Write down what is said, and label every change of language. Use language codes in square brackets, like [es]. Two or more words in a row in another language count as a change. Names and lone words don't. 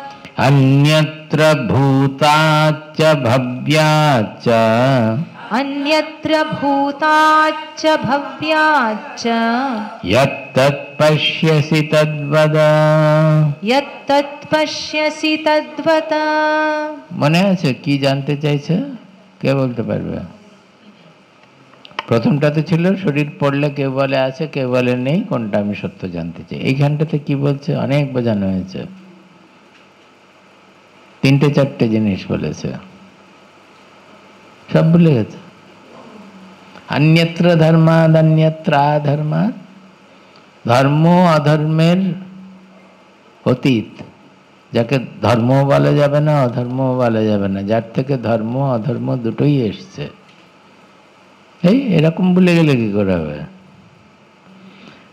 [sa] अन्यत्र भूताच्च भव्याच्च अन्यत्र भूताच्च भव्याच्च यत्तत् पश्यसि तद्वद। यत्तत् पश्यसि तद्वत्। [bn] মনে আছে কি জানতে চাইছে? কে বলতে পারবে? প্রথমটাতে ছিল শরীর পড়লে কেউ বলে আছে কেউ বলে নেই, কোনটা আমি সত্য জানতে চাই। এইখানটাতে কি বলছে? অনেক বোঝানো হয়েছে, তিনটে চারটে জিনিস বলেছে, সব ভুলে গেছে। [sa] अन्यत्र धर्मात् अन्यत्र अधर्मात्, [bn] ধর্ম অধর্মের অতীত, যাকে ধর্ম বলা যাবে না অধর্ম বলা যাবে না, যার থেকে ধর্ম অধর্ম দুটোই এসছে। এই এরকম ভুলে গেলে কি করে হবে?